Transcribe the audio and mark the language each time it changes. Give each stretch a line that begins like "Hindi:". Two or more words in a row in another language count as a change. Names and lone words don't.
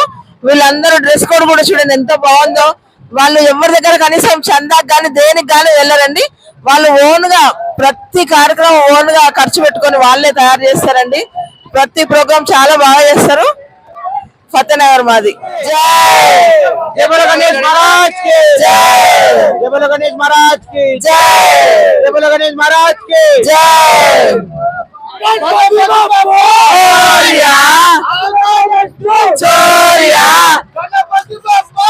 Telugu: వీళ్ళందరూ
English: dress code
Telugu: కూడా చూడండి ఎంత బాగుందో. వాళ్ళు ఎవరి దగ్గర కనీసం చందాకి కానీ దేనికి కానీ వెళ్ళరండి. వాళ్ళు ఓన్ గా ప్రతి కార్యక్రమం ఓన్ గా ఖర్చు పెట్టుకొని వాళ్ళే తయారు చేస్తారండి. ప్రతి ప్రోగ్రామ్ చాలా బాగా చేస్తారు. ఫతేనగర్ మాది.
Hindi: जय बोलो गणेश महाराज की जय, जय बोलो गणेश महाराज की जय, जय बोलो गणेश महाराज की जय. చోరియా చోరియా
Marathi: गणपति बप्पा